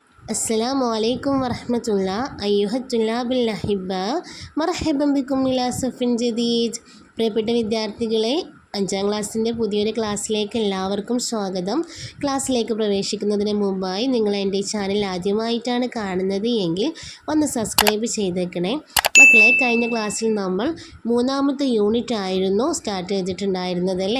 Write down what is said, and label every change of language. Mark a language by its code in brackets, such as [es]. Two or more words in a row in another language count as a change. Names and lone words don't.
[ar] السلام عليكم ورحمة الله أيها الطلاب الأحباء مرحبا بكم إلى صف جديد. [ml] പ്രിയപ്പെട്ട വിദ്യാർത്ഥികളെ, 5ാം ക്ലാസ്സിൻ്റെ പുതിയൊരു ക്ലാസ്സിലേക്ക് എല്ലാവർക്കും സ്വാഗതം. ക്ലാസ്സിലേക്ക് പ്രവേശിക്കുന്നതിന് മുമ്പായി നിങ്ങൾ എൻ്റെ ഈ ചാനൽ ആദ്യമായിട്ടാണ് കാണുന്നത് എങ്കിൽ ഒന്ന് സബ്സ്ക്രൈബ് ചെയ്തേക്കണേ. മക്കളെ, കഴിഞ്ഞ ക്ലാസ്സിൽ നമ്മൾ 3ാമത്തെ യൂണിറ്റ് ആയിരുന്നു സ്റ്റാർട്ട് ചെയ്തിട്ടുണ്ടായിരുന്നത് അല്ലേ.